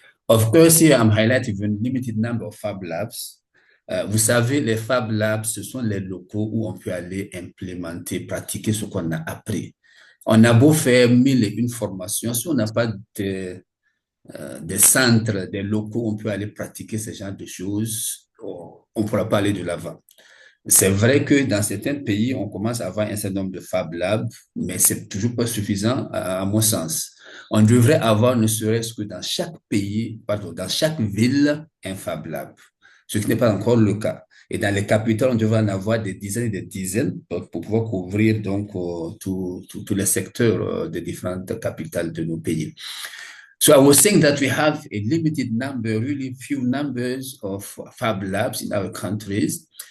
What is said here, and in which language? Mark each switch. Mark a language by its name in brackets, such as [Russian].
[English] Of course, here I'm highlighting a limited number of Fab Labs. [French] Vous savez, les Fab Labs, ce sont les locaux où on peut aller implémenter, pratiquer ce qu'on a appris. On a beau faire 1001 formations, si on n'a pas des centres, des locaux où on peut aller pratiquer ce genre de choses, on ne pourra pas aller de l'avant. C'est vrai que dans certains pays, on commence à avoir un certain nombre de Fab Labs, mais c'est toujours pas suffisant à mon sens. On devrait avoir, ne serait-ce que dans chaque pays, dans chaque ville, un Fab Lab, ce qui n'est pas encore le cas. Et dans les capitales, on devrait en avoir des dizaines et des dizaines pour pouvoir couvrir donc tous les secteurs des différentes capitales de nos pays. [English] So I was saying that we have a limited number, really few numbers of Fab Labs in our countries.